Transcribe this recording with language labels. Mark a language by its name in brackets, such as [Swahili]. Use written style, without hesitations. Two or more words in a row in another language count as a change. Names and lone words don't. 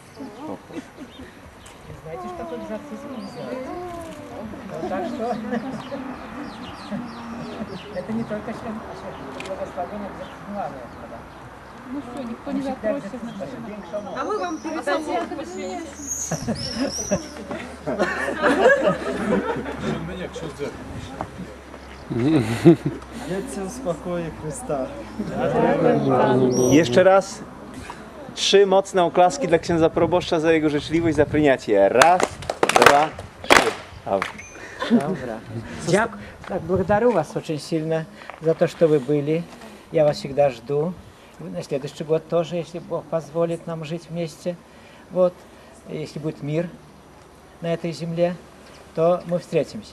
[Russian] Знаете, что такое экзорцизм? Не знаете. Вот так что это не только благословенная экзорцизмованная вода. Ну все, никто не запросит. А мы вам передадим. [Polish] Wiecie w spokoju Chrysta. Jeszcze raz 3 mocne oklaski dla księdza proboszcza za jego życzliwość, za przyjęcie. Raz, 2, 3. [Russian] Добро. Так, благодарю вас очень сильно за то, что вы были. Я вас всегда жду. На следующий год тоже, если Бог позволит нам жить вместе. Вот. Если будет мир на этой земле, то мы встретимся.